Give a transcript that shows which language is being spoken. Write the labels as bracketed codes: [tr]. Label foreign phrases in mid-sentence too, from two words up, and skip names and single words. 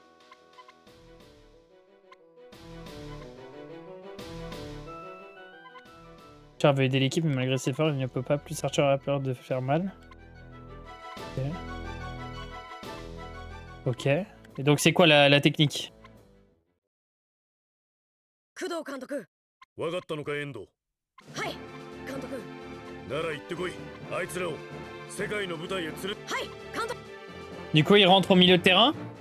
[fr] Char veut aider l'équipe, mais malgré ses efforts, il ne peut pas. Plus Archer a peur de faire mal. Ok. Et donc, c'est quoi la technique? [ja] 工藤監督。わかったのか、エンド。はい、監督。なら行ってこい。あいつらを世界の舞台へ連れ。はい、監督。 [fr] Du coup, il rentre au milieu de terrain.